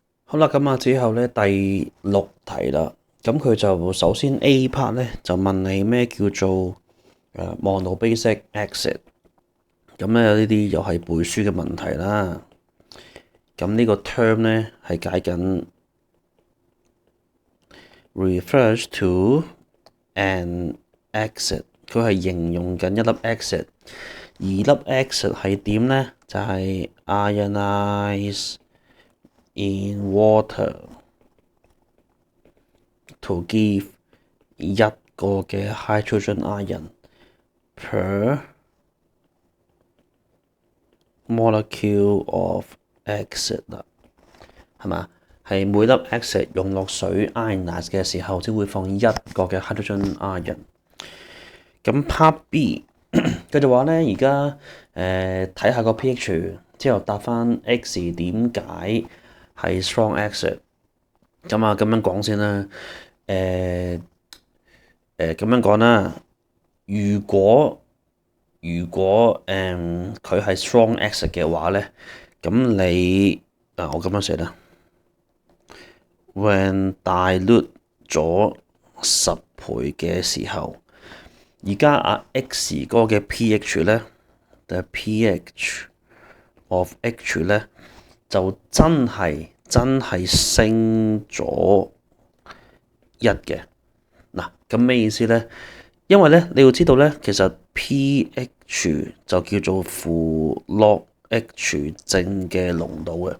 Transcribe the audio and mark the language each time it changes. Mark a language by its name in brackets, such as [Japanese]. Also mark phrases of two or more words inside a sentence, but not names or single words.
[Cantonese] 好啦，咁之後咧第六題啦，咁佢就首先 [English] A part [Cantonese] 咧就問你咩叫做 [English] monoBasic acid， [Cantonese] 咁咧呢啲又係背書嘅問題啦。咁呢個 term 咧係解緊 [English] refers to an acid， [Cantonese] 佢係形容緊一粒 acid，而粒 acid 係點咧？就係 [English] ionize in water to give [Cantonese] 一個嘅 [English] hydrogen ion per molecule of acid [Cantonese] 啦，係嘛？係每粒 acid 用落水 ionize 嘅時候，只會放一個嘅 [English] hydrogen ion。 [Cantonese] 咁 [English] part B [Cantonese] 佢就話咧，而家睇下個 pH 之後答翻 X 點解係 [English] strong acid。 [Cantonese] 咁咁樣講先啦。咁樣講啦，如果佢係 [English] strong acid [Cantonese] 嘅話咧，咁你我咁樣寫啦， [English] when dilute [Cantonese] 咗10倍嘅時候，而家X 嗰個嘅 pH 咧 ， [English] the pH of H [Cantonese] 咧就真係升咗一嘅。嗱，咁咩意思咧？因為咧，你要知道咧，其實 pH 就叫做負 log H 正嘅濃度嘅。